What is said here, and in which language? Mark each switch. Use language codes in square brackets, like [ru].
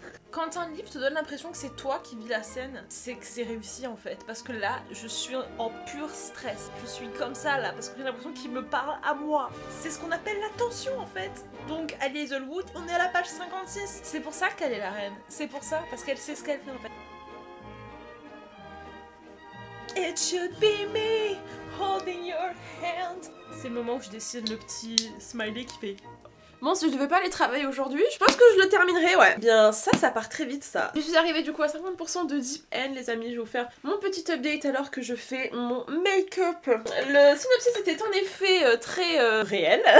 [fr] Quand un livre te donne l'impression que c'est toi qui vis la scène, c'est que c'est réussi en fait. Parce que là, je suis en pur stress. Je suis comme ça là, parce que j'ai l'impression qu'il me parle à moi. C'est ce qu'on appelle la tension en fait. Donc Ali Hazelwood, on est à la page 56. C'est pour ça qu'elle est la reine. C'est pour ça, parce qu'elle sait ce qu'elle fait en fait. [en] It should be me holding your hand. [fr] C'est le moment où je décide le petit smiley qui fait... Bon, si je devais pas aller travailler aujourd'hui, je pense que je le terminerai, ouais. Bien, ça part très vite, ça. Je suis arrivée du coup à 50% de Deep End, les amis. Je vais vous faire mon petit update alors que je fais mon make-up. Le synopsis était en effet très réel.